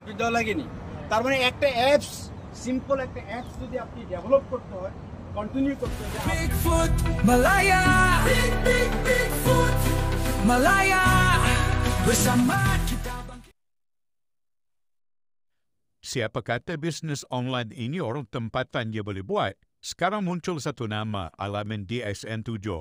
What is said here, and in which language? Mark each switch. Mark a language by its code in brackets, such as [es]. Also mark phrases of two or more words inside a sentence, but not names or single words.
[bn] দেওয়া লাগেনি। তার মানে একটা অ্যাপস, সিম্পল একটা অ্যাপস যদি আপনি ডেভেলপ করতে হয়, কন্টিনিউ করতে হয়। [ms] Bigfoot, Malaya, Bigfoot, Malaya, bersama kita bangkit. Siapa kata bisnes online ini orang tempatan dia boleh buat? Sekarang muncul satu nama, Alamin DSN7.